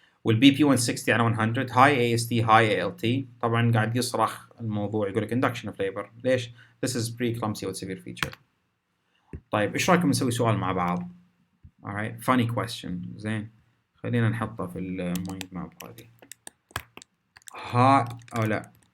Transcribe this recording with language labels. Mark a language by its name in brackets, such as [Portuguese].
[Arabic] والBP 160 على 100 high AST high ALT. طبعا قاعد يصرخ الموضوع يقول لك induction of labor. ليش؟ [English] This is preeclampsia with severe feature. [Arabic] طيب إيش رأيكم نسوي سؤال مع بعض؟ [English] alright funny question. [Arabic] زين خلينا نحطه في المايند ماب هذه. أو لا